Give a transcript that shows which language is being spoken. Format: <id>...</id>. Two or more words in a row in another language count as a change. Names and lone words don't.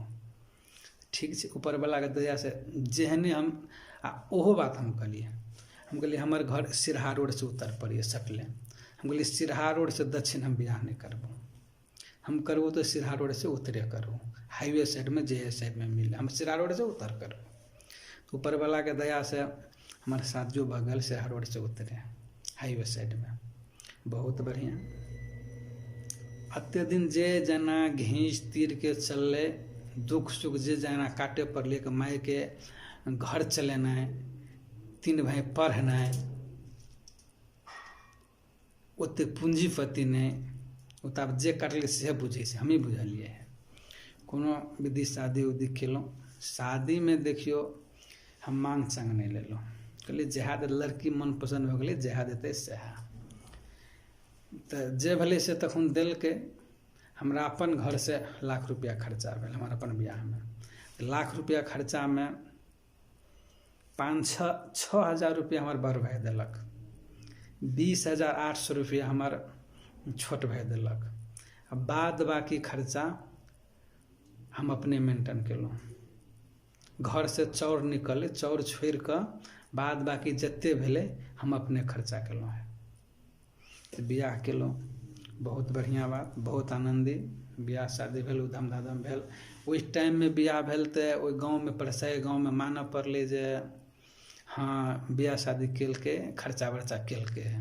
<mai>ठीक छै, ऊपर वाला के दया से जेहने हम ओहो बात हम कहलिए हमर घर सिरहा रोड से उत्तर पड़िए सकले, हम कहलिए सिरहा रोड से दक्षिण हम बियाह नहीं करबो, हम करबो तो सिरहा रोड से उत्तरे करबो,</mai> <en>highway side</en> <mai>में जे साइड में मिले, हम सिरहा रोड से उत्तर करबो। तो ऊपर वाला के दया से हमारे साथ जो बगल सिरहा रोड से उतरे</mai> <en>highway side</en> <mai>में, बहुत बढ़िया। अत्ते दिन जे जना घींच तीर के चलले, दुख सुख जे जना काटे पड़ले कि माय के घर चलेनाइ, 3 भाई पढ़नाइ, ओते पूंजीपति नहीं, ओ तऽ आब जे काटल से बुझे से हमें बुझलिए है। कोनो विधि शादी उदी केलहुँ, शादी में देखियो हम मांग चांग नहीं लेलहुँ, कहलिए जएह दे लड़की मन पसंद हो गई जएह देते सएह, तो जे भले से तखन दिलके। हमरा अपन घर से लाख रुपया खर्चा भेल हमार अपन बियाह में, लाख रुपया खर्चा में 5-6 हज़ार रुपया हमार बड़ भाई दिलक, 20,800 रुपया हमार छोट भाई दिलक, बाद बाकी खर्चा हम अपने मेंटेन केलहुँ। घर से चाउर निकले, चाउर छोड़ कर बाद बाकी जत्ते भेले हम अपने खर्चा केलहुँ है। तो बियाह केलहुँ, बहुत बढ़िया बात, बहुत आनंदी बियाह शादी भेल, उधम धाधम भेल। उस टाइम में बियाह भेल तो ओइ गाँव में परसाई गाँव में मानऽ पड़ले जे हाँ बियाह शादी केलके, खर्चा वर्चा केलके है।</mai>